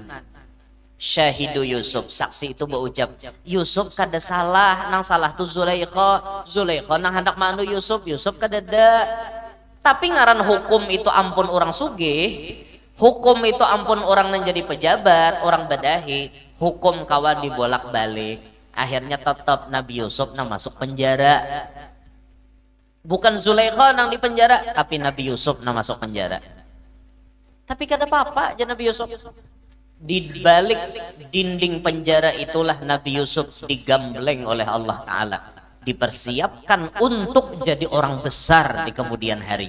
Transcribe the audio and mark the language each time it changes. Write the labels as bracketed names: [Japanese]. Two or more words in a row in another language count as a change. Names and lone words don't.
[Banjar] Syahidu Yusuf, saksi itu berucap, Yusuf kada salah, nang salah tuh Zulaikha. Zulaikha nang hendak mano Yusuf kada ada. Tapi ngaran hukum itu ampun orang sugih, hukum itu ampun orang yang jadi pejabat, orang badahi, hukum kawan dibolak-balik. Akhirnya tetap Nabi Yusuf nang masuk penjara. Bukan Zulaikha nang di penjara, tapi Nabi Yusuf nang masuk penjara. Tapi kada apa-apa aja [Indonesian] Nabi Yusuf. Di balik dinding penjara itulah Nabi Yusuf digambleng oleh Allah Ta'ala, dipersiapkan untuk jadi orang besar di kemudian hari.